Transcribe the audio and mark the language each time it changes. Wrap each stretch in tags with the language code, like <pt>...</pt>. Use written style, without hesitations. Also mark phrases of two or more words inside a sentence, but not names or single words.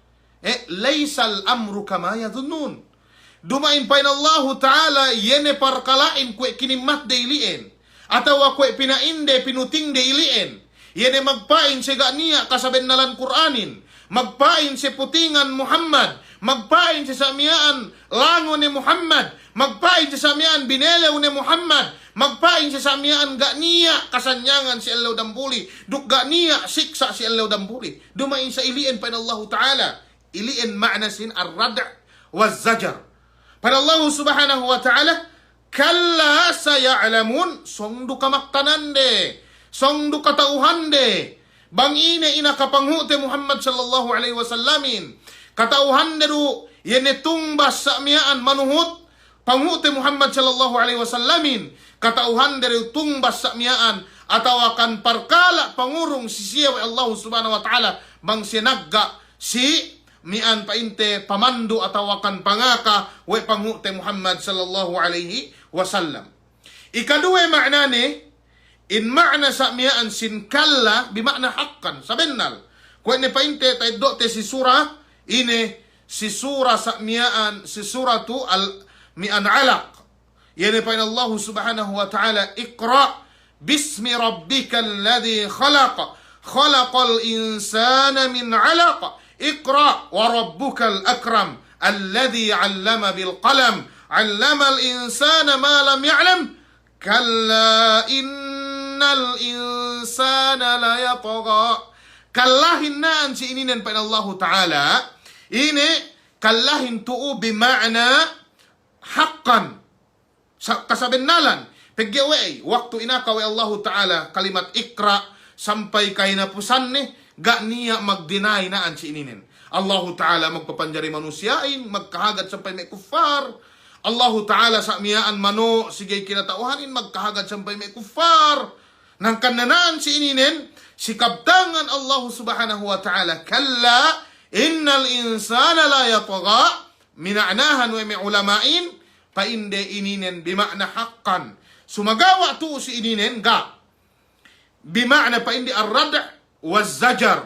<ar>ليس الأمر كما يظنون</ar> <yka>dumain pain Allah Ta'ala yene parkalain kwe kinimat de ilien atau kwe pinainde pinuting de ilien yene magpain se ganiya kasabennalan Quranin magpain se putingan Muhammad magpain se samiaan lango ni Muhammad magpain se samiaan binelew ni Muhammad magpain se samiaan ganiya kasanyangan si Allah dambuli duk ganiya siksa si Allah dambuli dumain sa ilien pain Allah Ta'ala ilien ma'nasin</yka> <ar>الردع والزجر.</ar> <yka>Pada Allah</yka> <ar>سبحانه وتعالى كلا سيعلمون</ar> <yka>songdu kamaktanande songdu katauhande bang ine ina kapanghute Muhammad</yka> <ar>صلى الله عليه وسلم</ar> <yka>katauhande du yene tungbas samiaan manuhut panghute Muhammad</yka> <ar>صلى الله عليه وسلم</ar> <yka>katauhande du tungbas samiaan atau akan parkala pangurung sisiya wa Allah</yka> <ar>سبحانه وتعالى</ar> <yka>bang sinagga si mian painte pamandu atau akan pangaka we panghute Muhammad</yka> <ar>صلى الله عليه وسلم.</ar> <yka>Ikadua maknane in makna sa mian sin</yka> <ar>كلا بمعنى حقا</ar> <yka>sabennal. Kung ne painte tay dote si surah ine si surah sa mian si suratu al mian alaq.</yka> <ar>Yani pain Allah سبحانه وتعالى اقرأ باسم ربك الذي خلق خلق الإنسان من علق اقرأ وربك الأكرم الذي علم بالقلم علم الإنسان ما لم يعلم كلا إن الإنسان ليطغى.</ar> <yka>Kallahin naan si ininen pa Allah Ta'ala. Ini kallahin tu'u</yka> <ar>بمعنى حقا.</ar> <yka>Kasabenalan. Pagyawe, waktu inakaw Allah Ta'ala kalimat ikra sampai kahinapusan ni, ga niya mag-deny naan si ininen. Allah Ta'ala magpapanjari manusiain, magkahagad sampai may kuffar. Allah Ta'ala sa miyaan mano, sige kinatauhanin, magkahagad sampai may kuffar. Nang kananaan si ininen, si kabtangan Allah</yka> <ar>سبحانه وتعالى, كلا إن الإنسان ليطغى,</ar> <yka>mina'nahan wa may ulamain, painde ininen</yka> <ar>بمعنى حقا.</ar> <yka>Sumagawa tu si ininen ga. Bima'na painde</yka> <ar>الردع والزجر.</ar>